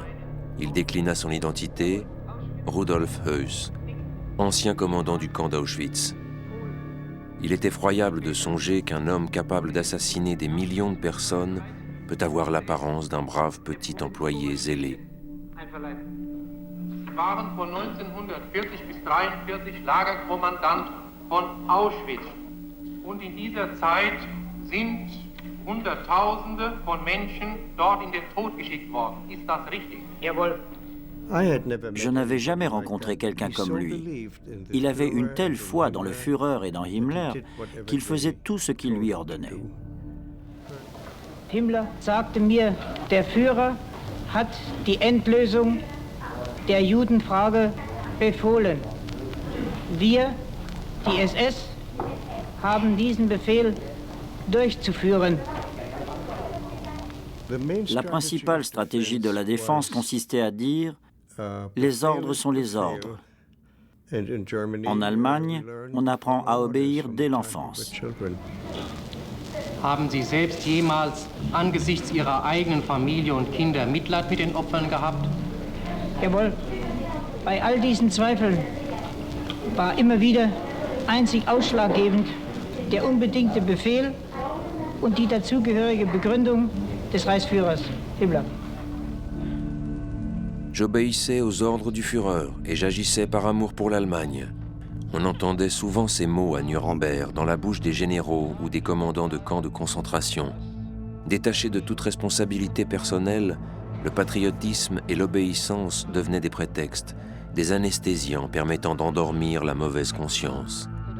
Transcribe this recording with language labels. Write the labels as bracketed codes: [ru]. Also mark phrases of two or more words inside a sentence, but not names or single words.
[fr] Il déclina son identité, Rudolf Höss, ancien commandant du camp d'Auschwitz. Il est effroyable de songer qu'un homme capable d'assassiner des millions de personnes peut avoir l'apparence d'un brave petit employé zélé. [de] Sie waren von 1940 bis 1943 Lagerkommandant von Auschwitz. Und in dieser Zeit sind Hunderttausende von Menschen dort in den Tod geschickt worden. Ist das richtig? Jawohl. [fr] Je n'avais jamais rencontré quelqu'un comme lui. Il avait une telle foi dans le Führer et dans Himmler qu'il faisait tout ce qu'il lui ordonnait. [de] Himmler sagte mir, der Führer hat die Endlösung der Judenfrage befohlen. Wir, die SS, haben diesen Befehl durchzuführen. [fr] La principale stratégie de la défense consistait à dire « les ordres sont les ordres ». En Allemagne, on apprend à obéir dès l'enfance. [de] Haben Sie selbst jemals angesichts Ihrer eigenen Familie und Kinder Mitleid mit den Opfern gehabt? Jawohl, bei all diesen Zweifeln war immer wieder einzig ausschlaggebend der unbedingte Befehl und die dazugehörige Begründung des Reichsführers Himmler. [fr] J'obéissais aux ordres du Führer et j'agissais par amour pour l'Allemagne. On entendait souvent ces mots à Nuremberg dans la bouche des généraux ou des commandants de camps de concentration. Détachés de toute responsabilité personnelle, le patriotisme et l'obéissance devenaient des prétextes, des anesthésiants permettant d'endormir la mauvaise conscience.